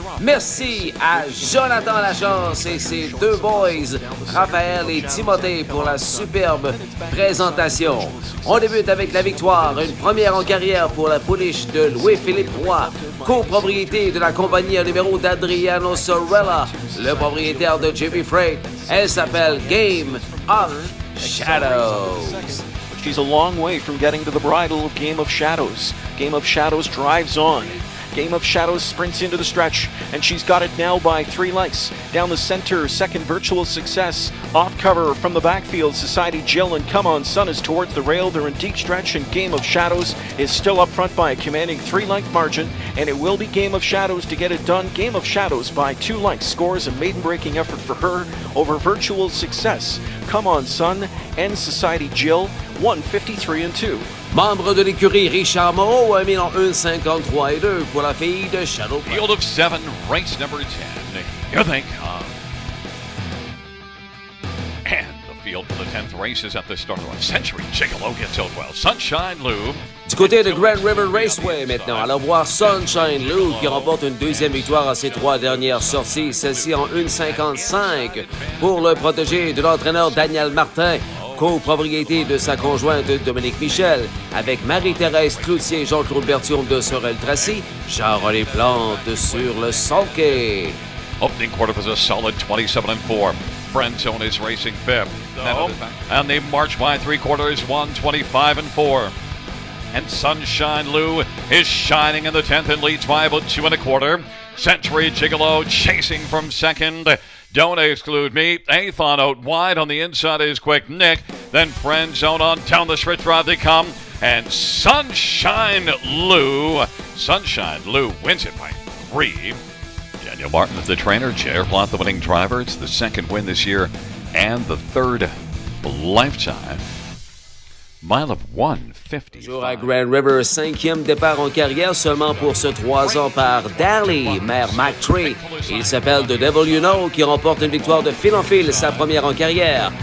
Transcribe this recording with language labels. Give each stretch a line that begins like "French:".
French: Merci à Jonathan Lachance et ses deux boys, Raphaël et Timothée, pour la superbe présentation. On débute avec la victoire, une première en carrière pour la pouliche de Louis-Philippe Roy, copropriété de la compagnie en numéro d'Adriano Sorella, le propriétaire de JB Freight. Elle s'appelle Game of Shadows.
English: She's a long way from getting to the bridle of Game of Shadows. Game of Shadows drives on. Game of Shadows sprints into the stretch, and she's got it now by 3 lengths. Down the center, second Virtual Success. Off cover from the backfield, Society Jill and Come On Sun is towards the rail. They're in deep stretch, and Game of Shadows is still up front by a commanding 3-length margin, and it will be Game of Shadows to get it done. Game of Shadows by 2 lengths scores a maiden-breaking effort for her over Virtual Success. Come On Sun and Society Jill, 1:53-2.
French: Membre de l'écurie Richard Moreau a mis en 1:53-2 pour la fille de Shadow.
English: Field of 7, race number 10. Here they come. And the field for the 10th race is at the start of Century Gigolo gets Hillwell. Sunshine Lou.
French: Du côté de Grand River Raceway maintenant, allons voir Sunshine Lou qui remporte une deuxième victoire à ses 3 dernières sorties, celle-ci en 1:55 pour le protégé de l'entraîneur Daniel Martin, copropriété de sa conjointe Dominique Michel, avec Marie-Thérèse Cloutier, Jean-Claude Berthiaume de Sorel-Tracy, Jean-René Plante sur le sulky.
English: Opening quarter was a solid 27-4. Friend Zone is racing 5th. No. And they march by 3 quarters, 1:25-4. And Sunshine Lou is shining in the 10th and leads by about 2 1/4. Century Gigolo chasing from second. Don't Exclude Me. 8th on out wide. On the inside is Quick Nick. Then Friend Zone on down the stretch drive they come. And Sunshine Lou wins it by 3. Daniel Martin is the trainer. J.R. Plante the winning driver. It's the second win this year and the third lifetime. Mile of 1:50.
French: Toujours à Grand River, 5e départ en carrière seulement pour ce 3 ans par Darley, mère McTree. Il s'appelle The Devil You Know qui remporte une victoire de fil en fil, sa première en carrière.